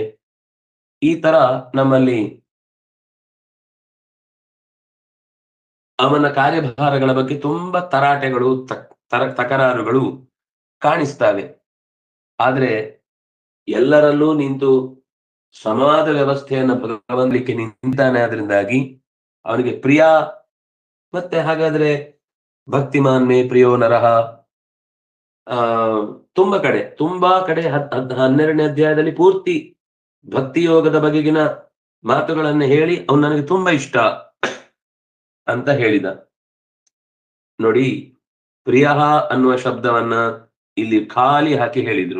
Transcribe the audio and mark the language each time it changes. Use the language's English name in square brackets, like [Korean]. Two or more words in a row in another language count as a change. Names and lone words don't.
[Kannada] ಈ ತರ ನಮ್ಮಲ್ಲಿ ಅವನ ಕಾರ್ಯಭಾರಗಳ ಬಗ್ಗೆ ತುಂಬಾ ತರಾಟೆಗಳು, ತಕರಾರುಗಳು ಕಾಣಿಸ್ತವೆ. ಆದ್ರೆ ಎಲ್ಲರಲ್ಲೂ ನಿಂತು ಸಮವಾದ ವ್ಯವಸ್ಥೆಯನ್ನು ಭಗವಂತನಿಗೆ ನಿಂತಾನೆ. ಆದ್ರಿಂದಾಗಿ ಅವನಿಗೆ ಪ್ರಿಯ. ಮತ್ತೆ ಹಾಗಾದ್ರೆ [Sanskrit] ಭಕ್ತಿಮಾನ್ ಮೇ ಪ್ರಿಯೋ ನರಹ, [Kannada] ತುಂಬಾ ಕಡೆ 12ನೇ ಅಧ್ಯಾಯದಲ್ಲಿ ಪೂರ್ತಿ ಭಕ್ತಿ ಯೋಗದ ಬಗೆಗಿನ ಮಾತುಗಳನ್ನ ಹೇಳಿ ಅವನು ನನಗೆ ತುಂಬಾ ಇಷ್ಟ ಅಂತ ಹೇಳಿದ. ನೋಡಿ, ಪ್ರಿಯ ಅನ್ನುವ ಶಬ್ದವನ್ನ ಇಲ್ಲಿ ಖಾಲಿ ಹಾಕಿ ಹೇಳಿದ್ರು.